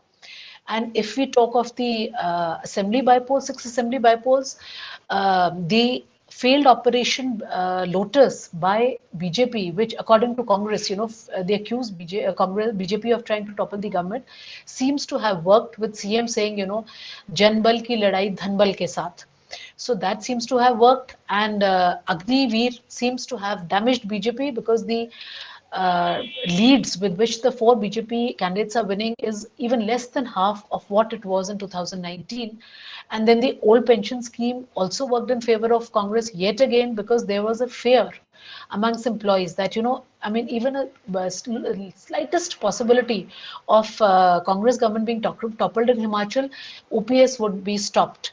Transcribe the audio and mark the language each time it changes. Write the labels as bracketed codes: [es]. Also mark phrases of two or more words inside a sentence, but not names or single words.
[en] And if we talk of the assembly bypolls, 6 assembly bypolls, the failed operation Lotus by BJP, which according to Congress, they accused BJP of trying to topple the government, seems to have worked, with CM saying, [hi] जन बल की लड़ाई धन बल के साथ. [en] So that seems to have worked, and Agniveer seems to have damaged BJP, because the leads with which the 4 BJP candidates are winning is even less than half of what it was in 2019. And then the old pension scheme also worked in favor of Congress yet again, because there was a fear amongst employees that, I mean, even a slightest possibility of Congress government being toppled in Himachal, OPS would be stopped.